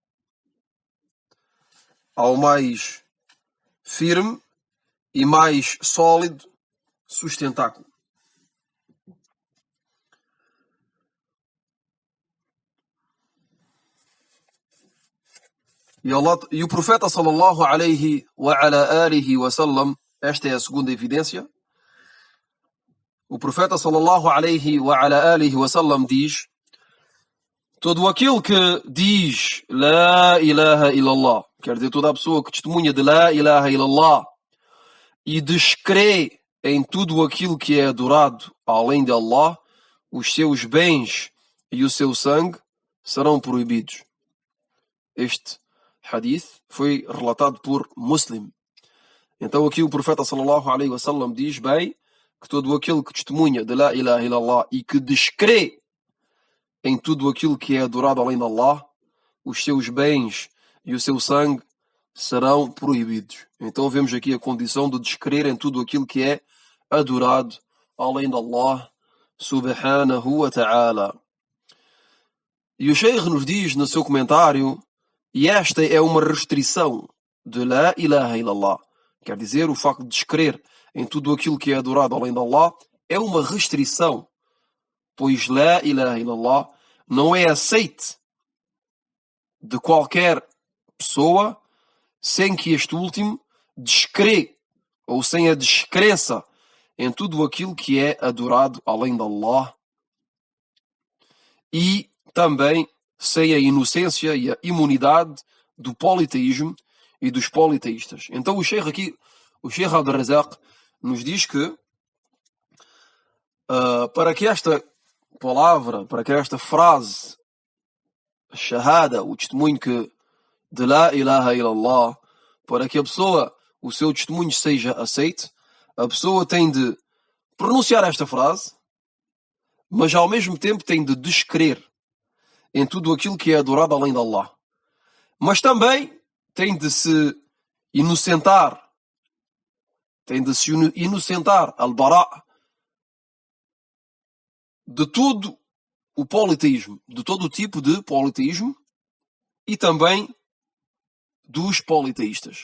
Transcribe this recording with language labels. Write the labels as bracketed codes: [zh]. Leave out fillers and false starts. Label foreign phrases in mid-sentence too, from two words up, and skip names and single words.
[pt] Ao mais firme e mais sólido sustentáculo. E o profeta [ar] صلى الله عليه وعلى آله وسلم, [pt] esta é a segunda evidência. O profeta [ar] صلى الله عليه وعلى آله وسلم [pt] diz: todo aquele que diz [ar] لا إله إلا الله, [pt] quer dizer, toda a pessoa que testemunha de [ar] لا إله إلا الله [pt] e descrê em tudo aquilo que é adorado além de Allah, os seus bens e o seu sangue serão proibidos. Este hadith foi relatado por Muslim. Então aqui o profeta [ar] صلى الله عليه وسلم [pt] diz bem que todo aquele que testemunha de [ar] لا إله إلا الله [pt] e que descrê em tudo aquilo que é adorado além de Allah, os seus bens e o seu sangue serão proibidos. Então vemos aqui a condição de descrer em tudo aquilo que é adorado além de Allah [ar] سبحانه وتعالى. [pt] E o Sheikh nos diz no seu comentário, e esta é uma restrição de [ar] لا إله إلا الله, [pt] quer dizer, o facto de descrer em tudo aquilo que é adorado além de Allah é uma restrição, pois [ar] لا إله إلا الله [pt] não é aceite de qualquer pessoa sem que este último descrê ou sem a descrença em tudo aquilo que é adorado além de Allah e também sem a inocência e a imunidade do politeísmo e dos politeístas. Então o Sheikh aqui, o Sheikh Abdul Razak, nos diz que para que esta palavra, para que esta frase, shahada, o testemunho de [ar] لا إله إلا الله, [pt] para que a pessoa, o seu testemunho seja aceite, a pessoa tem de pronunciar esta frase, mas ao mesmo tempo tem de descrer em tudo aquilo que é adorado além de Allah. Mas também tem de se inocentar, al-bara, de todo o politeísmo, de todo o tipo de politeísmo e também dos politeístas.